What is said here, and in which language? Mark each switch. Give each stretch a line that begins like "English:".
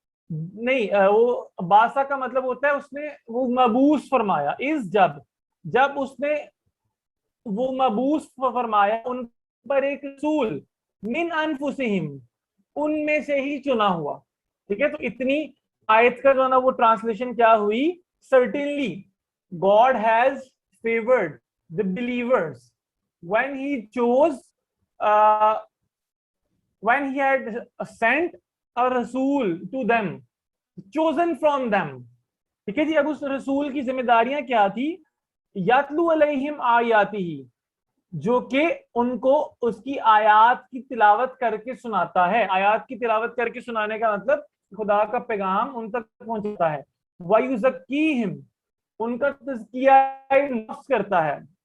Urdu: نہیں, وہ باسا کا مطلب ہوتا ہے اس نے وہ مبعوث فرمایا. اس جب اس نے وہ مبعوث فرمایا ان پر ایک رسول
Arabic: من انفسہم,
Urdu: ان میں سے ہی چنا ہوا. ٹھیک ہے, تو اتنی آیت کا جو ہے نا وہ ٹرانسلیشن کیا ہوئی؟
English: certainly God has favored the believers when he chose when he had sent a rasul to them, chosen from them.
Urdu: ٹھیک ہے جی. اب اس رسول کی ذمہ داریاں کیا تھی؟
Arabic: یتلو علیہم آیاتہ,
Urdu: جو کہ ان کو اس کی آیات کی تلاوت کر کے سناتا ہے. آیات کی تلاوت کر کے سنانے کا مطلب خدا کا پیغام ان تک پہنچتا ہے. وَيُزَكِّيهِمْ, ان کا تزکیہ نفس کرتا ہے.